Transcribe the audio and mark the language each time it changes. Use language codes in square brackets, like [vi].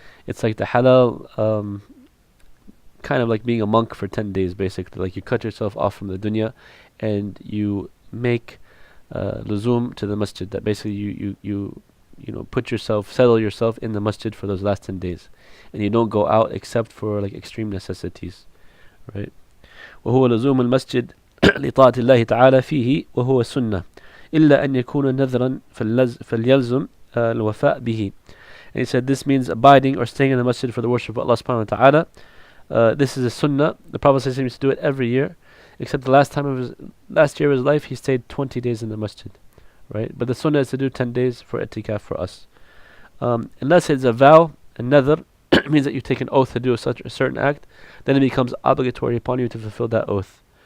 [en] It's like the halal, kind of like being a monk for 10 days, basically. Like you cut yourself off from the dunya and you make luzum to the masjid. That basically you settle yourself in the masjid for those last 10 days. And you don't go out except for like extreme necessities, right? [ar] وهو لزوم المسجد لطاعة الله تعالى فيه وهو سنة إلا أن يكون نذرا فليلزم الوفاء به. [en] And he said this means abiding or staying in the masjid for the worship of Allah subhanahu wa ta'ala. This is a sunnah. The Prophet used to do it every year, except the last year of his life he stayed 20 days in the masjid, right? But the sunnah is to do 10 days for itikaf for us. Unless it's a vow, a nadhr, means that you take an oath to do a certain act, then it becomes obligatory upon you to fulfill that oath.